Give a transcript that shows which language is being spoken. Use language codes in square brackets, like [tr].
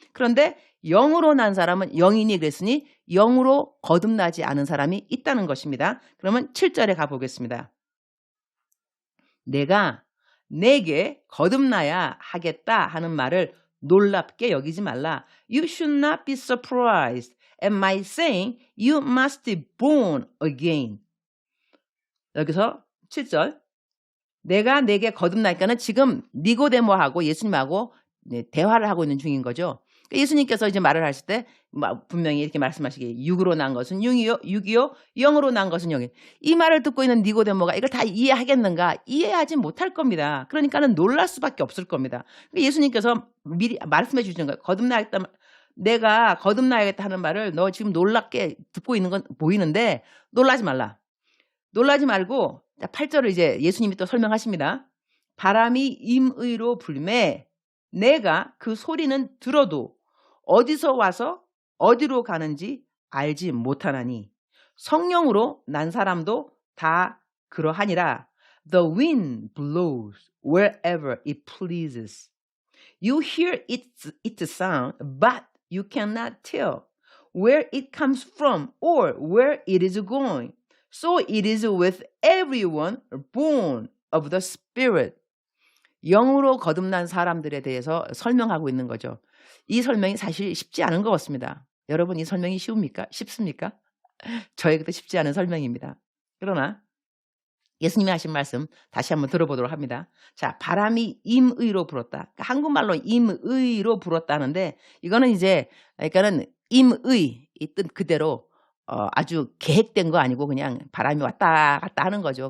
[ko] 그런데 영으로 난 사람은 영이니 그랬으니 영으로 거듭나지 않은 사람이 있다는 것입니다. 그러면 7절에 가보겠습니다. 내가 내게 거듭나야 하겠다 하는 말을 놀랍게 여기지 말라. [en] You should not be surprised at my saying you must be born again. [ko] 여기서 7절 내가 내게 거듭나니까는 지금 니고데모하고 예수님하고 대화를 하고 있는 중인 거죠. 예수님께서 이제 말을 하실 때 분명히 이렇게 말씀하시기에 육으로 난 것은 육이요 영으로 난 것은 영이. 이 말을 듣고 있는 니고데모가 이걸 다 이해하겠는가? 이해하지 못할 겁니다. 그러니까는 놀랄 수밖에 없을 겁니다. 예수님께서 미리 말씀해 주시는 거예요. 거듭나야겠다. 내가 거듭나야겠다 하는 말을 너 지금 놀랍게 듣고 있는 건 보이는데 놀라지 말라. 놀라지 말고 8절을 이제 예수님이 또 설명하십니다. 바람이 임의로 불매 내가 그 소리는 들어도 어디서 와서 어디로 가는지 알지 못하나니 성령으로 난 사람도 다 그러하니라. [en] The wind blows wherever it pleases. You hear its sound, but you cannot tell where it comes from or where it is going. So it is with everyone born of the Spirit. [ko] 영으로 거듭난 사람들에 대해서 설명하고 있는 거죠. 이 설명이 사실 쉽지 않은 것 같습니다. 여러분 이 설명이 쉬웁니까? 쉽습니까? 저에게도 쉽지 않은 설명입니다. 그러나 예수님이 하신 말씀 다시 한번 들어보도록 합니다. 자, 바람이 임의로 불었다. 그러니까 한국말로 임의로 불었다는데 이거는 이제 그러니까는 임의 이 뜻 그대로 아주 계획된 거 아니고 그냥 바람이 왔다 갔다 하는 거죠.